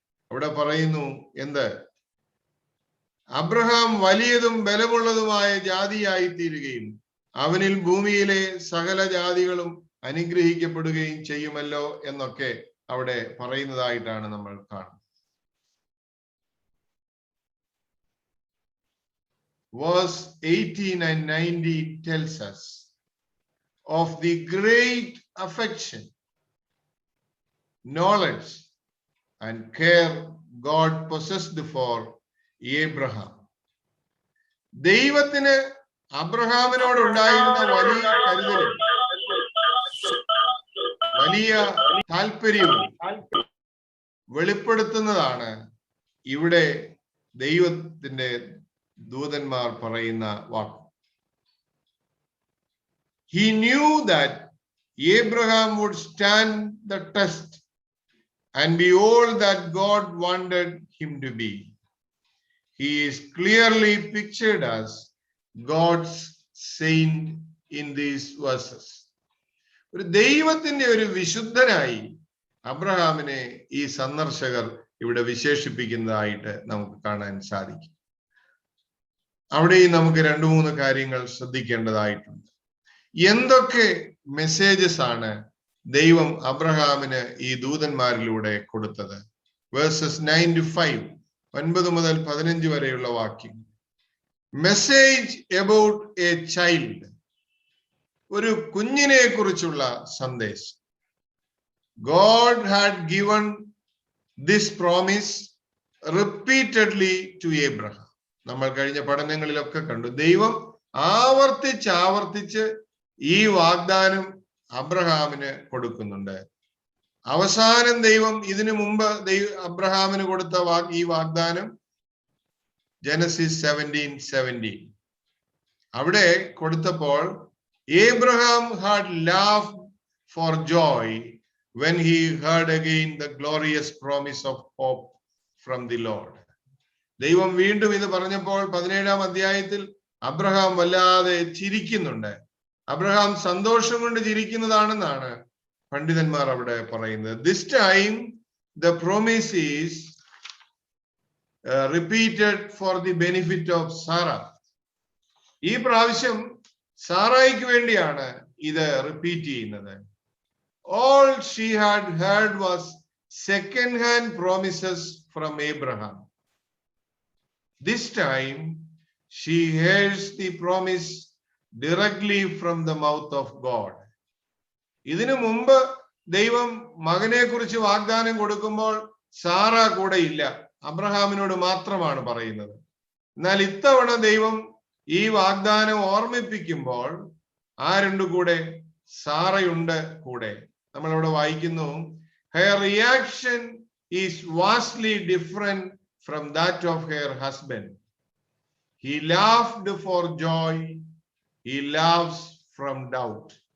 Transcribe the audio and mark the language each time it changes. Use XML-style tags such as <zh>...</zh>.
<ml>അവിടെ പറയുന്നു എന്ത്? അബ്രഹാം വലിയതും ബലമുള്ളതുമായ ജാതിയായി തീരുകയും അവനിൽ ഭൂമിയിലെ സകല ജാതികളും അനുഗ്രഹിക്കപ്പെടുകയും ചെയ്യുമല്ലോ എന്നൊക്കെ അവിടെ പറയുന്നതായിട്ടാണ് നമ്മൾ കാണുന്നത്.</ml> <en>Verse 18 and 19 tells us of the great affection, knowledge and care God possessed for Abraham.</en> <ml>ദൈവത്തിന് അബ്രഹാമിനോട് ഉണ്ടായിരുന്ന വലിയ കരുതലും വലിയ താല്പര്യവും വെളിപ്പെടുത്തുന്നതാണ് ഇവിടെ ദൈവത്തിന്റെ ദൂതന്മാർ പറയുന്ന വാക്ക്.</ml> <en>He knew that Abraham would stand the test and be all that God wanted him to be. He is clearly pictured as God's saint in these verses.</en> <ml>ഒരു ദൈവത്തിന്റെ ഒരു വിശുദ്ധനായി അബ്രഹാമിനെ ഈ സന്ദർശകർ ഇവിടെ വിശേഷിപ്പിക്കുന്നതായിട്ട് നമുക്ക് കാണാൻ സാധിക്കും. അവിടെയും നമുക്ക് 2-3 കാര്യങ്ങൾ ശ്രദ്ധിക്കേണ്ടതായിട്ടുണ്ട്. എന്തൊക്കെ മെസ്സേജസ് ആണ് ദൈവം അബ്രഹാമിന് ഈ ദൂതന്മാരിലൂടെ കൊടുത്തത്? വേഴ്സസ് 9-5, 9 മുതൽ 15 വരെയുള്ള വാക്യം.</ml> <en>message about a child,</en> <ml>ഒരു കുഞ്ഞിനെ കുറിച്ചുള്ള സന്ദേശം.</ml> <en>God had given this promise repeatedly to Abraham.</en> <ml>നമ്മൾ കഴിഞ്ഞ പഠനങ്ങളിലൊക്കെ കണ്ടു, ദൈവം ആവർത്തിച്ച് ഈ വാഗ്ദാനം അബ്രഹാമിന് കൊടുക്കുന്നുണ്ട്. അവസാനം ദൈവം ഇതിനു മുമ്പ് അബ്രഹാമിന് കൊടുത്ത ഈ വാഗ്ദാനം ജനസിസ് 17:17 അവിടെ കൊടുത്തപ്പോൾ</ml> <en>Abraham had laughed for joy when he heard again the glorious promise of hope from the Lord.</en> <ml>ദൈവം വീണ്ടും ഇത് പറഞ്ഞപ്പോൾ 17-ാം അധ്യായത്തിൽ അബ്രഹാം വല്ലാതെ ചിരിക്കുന്നുണ്ട്. അബ്രഹാം സന്തോഷം കൊണ്ട് ചിരിക്കുന്നതാണെന്നാണ് പണ്ഡിതന്മാർ അവിടെ പറയുന്നത്.</ml> <en>This time the promise is repeated for the benefit of Sarah.</en> <ml>ഈ പ്രാവശ്യം സാറായിക്ക് വേണ്ടിയാണ് ഇത് റിപ്പീറ്റ് ചെയ്യുന്നത്.</ml> <en>All she had heard was second-hand promises from Abraham. This time she hears the promise directly from the mouth of God.</en> <ml>ഇതിനു മുമ്പ് ദൈവം മകനെ കുറിച്ച് വാഗ്ദാനം കൊടുക്കുമ്പോൾ സാറ കൂടെ ഇല്ല, അബ്രഹാമിനോട് മാത്രമാണ് പറയുന്നത്. എന്നാൽ ഇത്തവണ ദൈവം ഈ വാഗ്ദാനം ഓർമ്മിപ്പിക്കുമ്പോൾ ആരുണ്ട് കൂടെ? സാറയുണ്ട് കൂടെ. നമ്മളവിടെ വായിക്കുന്നു,</ml> <en>her reaction is vastly different from that of her husband. He laughed for joy, he laughs from doubt.</en>